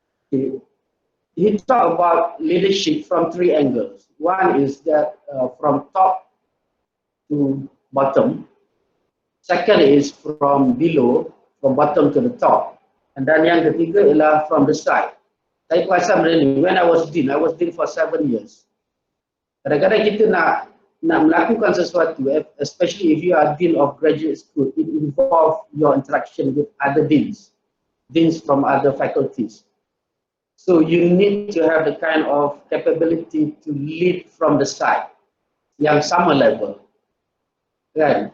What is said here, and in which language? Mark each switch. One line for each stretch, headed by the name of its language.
English: He talk about leadership from three angles. One is that from top to bottom. Second is from below, from bottom to the top. And then
Malay: yang ketiga ialah
English: from the side.
Malay: Saya perasan benda ni,
English: when I was dean for 7 years.
Malay: Kadang-kadang kita nak melakukan sesuatu,
English: especially if you are dean of graduate school, it involves your interaction with other deans from other faculties. So you need to have the kind of capability to lead from the side
Malay: yang sama level, kan?